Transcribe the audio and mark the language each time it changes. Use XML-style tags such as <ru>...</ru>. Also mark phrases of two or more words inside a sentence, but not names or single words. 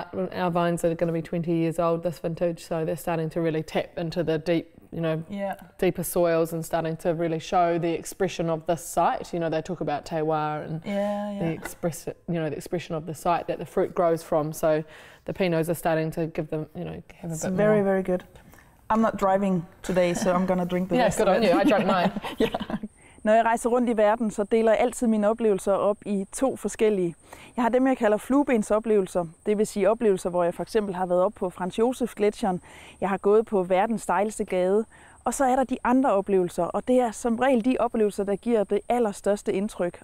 <en>Our vines are going to be 20 years old this vintage, so they're starting to really tap into the deep, deeper soils and starting to really show the expression of this site. You know, they talk about terroir and the expression of the site that the fruit grows from. So the Pinots are starting to give them, have a bit very, more. very good. I'm not driving today, so I'm gonna drink the rest. Yeah, good on you. I drank mine.</en> <da>Når jeg rejser rundt i verden, så deler jeg altid mine oplevelser op i 2 forskellige. Jeg har dem, jeg kalder fluebensoplevelser. Det vil sige oplevelser, hvor jeg for eksempel har været op på Franz Josef Gletsjeren. Jeg har gået på verdens stejleste gade. Og så er der de andre oplevelser, og det er som regel de oplevelser, der giver det allerstørste indtryk.</da>